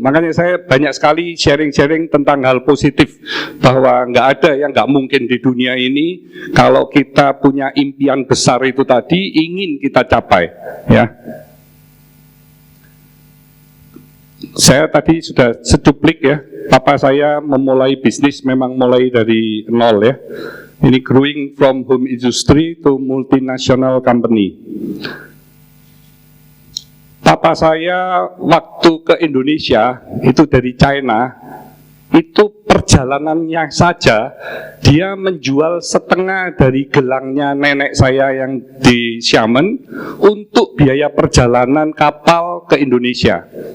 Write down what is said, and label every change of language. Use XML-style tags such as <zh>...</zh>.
<id>Makanya saya banyak sekali sharing-sharing tentang hal positif, bahwa nggak ada yang nggak mungkin di dunia ini kalau kita punya impian besar itu tadi ingin kita capai. Ya, saya tadi sudah secuplik ya. Papa saya memulai bisnis memang mulai dari nol ya.</id> <en>Ini growing from home industry to multinational company.</en> <id>Papa saya waktu ke Indonesia itu dari China, itu perjalanannya saja dia menjual setengah dari gelangnya nenek saya yang di Xiamen untuk biaya perjalanan kapal ke Indonesia.</id>